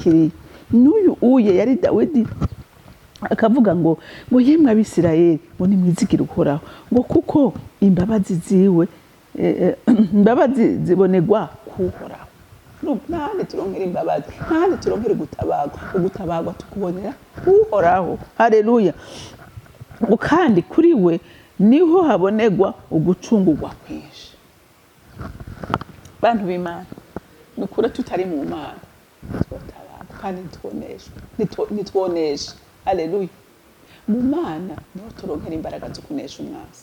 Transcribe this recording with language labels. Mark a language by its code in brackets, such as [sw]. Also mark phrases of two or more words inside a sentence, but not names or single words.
[rn] N'uyu uye yari Dawidi akavuga ngo yemwe abisirayeli ngo nimwizigire uhoraho ngo kuko imbabazi ziwe imbabazi zibonerwa kuhoraho. Nahandi turonkera imbabazi, nahandi turonkera ugutabagwa tukubonera uhoraho. Haleluya. ngo kandi kuri we niho habonerwa ugucungurwa kwinshi. Bantu b'Imana, nukuri tutari mu Mana twotabagwa kandi nitwonesha. Haleluya. Mu Mana niho turonkera imbaraga zo kunesha umwasi.